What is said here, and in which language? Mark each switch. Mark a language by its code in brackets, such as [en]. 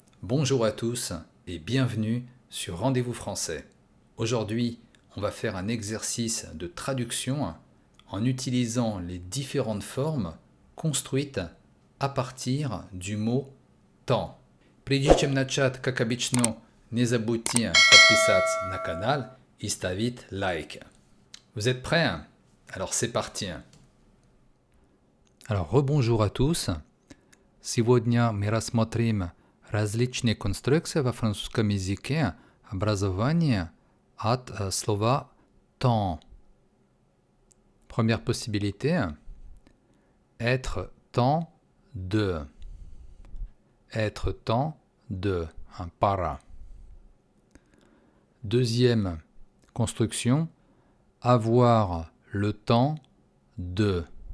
[fr] Bonjour à tous et bienvenue sur Rendez-vous français. Aujourd'hui, on va faire un exercice de traduction en utilisant les différentes formes construites à partir du mot temps. [ru] Прежде чем начать, как обычно, не забудьте подписаться на канал и ставить лайк. [fr] Vous êtes prêts? Alors c'est parti. Alors rebonjour à tous. [ru] Сегодня мы рассмотрим различные конструкции во французском языке образования от слова temps. [fr] Première possibilité, être temps de. Être temps de, un para. Deuxième construction, avoir le temps de.